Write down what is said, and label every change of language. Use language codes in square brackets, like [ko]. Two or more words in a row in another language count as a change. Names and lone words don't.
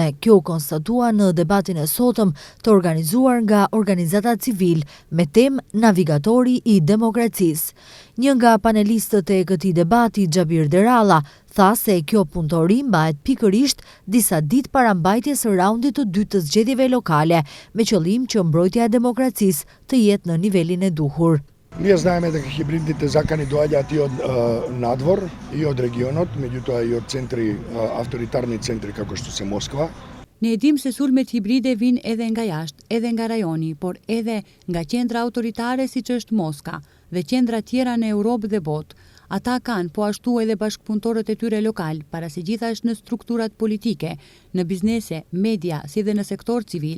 [sq] Kjo konstatua në debatin e sotëm të organizuar nga organizata civil me temë Navigatori i demokracisë. Një nga panelistët e këtij debati, Xhabir Deralla, tha se kjo punëtori mbahet pikërisht disa ditë para mbajtjes së raundit të dytë të zgjedhjeve lokale, me qëllim që mbrojtja e demokracisë të jetë në nivelin e duhur. [mk] Ние знаеме дека хибридните закани доаѓаат и од надвор, и од регионот, меѓутоа и од центри, авторитарни центри како што се Москва. [sq] Ne e dim se sulmet hibride vinë edhe nga jashtë, edhe nga rajoni, por edhe nga qendra autoritare siç është Moska dhe qendra tjera në Europë dhe botë. Ata kanë po ashtu edhe bashkëpunëtorët e tyre lokal, para se gjithashtu në strukturat politike, në biznese, media, si dhe në sektor civil.